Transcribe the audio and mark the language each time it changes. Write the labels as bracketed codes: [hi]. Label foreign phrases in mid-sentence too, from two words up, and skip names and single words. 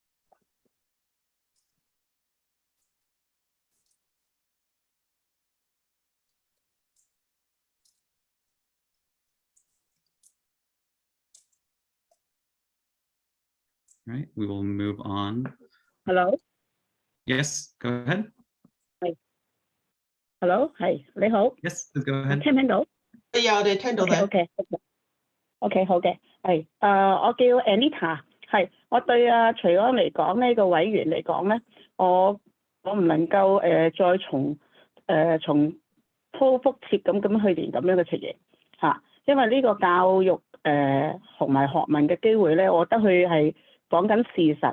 [en] All right, we will move on. Hello? Yes, go ahead. Hi. Hello， [yue] 係你好。 [en] Yes, please go ahead. [yue] 聽唔聽到？係啊，我哋聽到你。 OK， 好嘅，係我叫 Anita， 係我對徐安嚟講呢個委員嚟講咧，我唔能夠再重複轍咁去年咁樣嘅情形嚇，因為呢個教育同埋學問嘅機會咧，我覺得佢係講緊事實。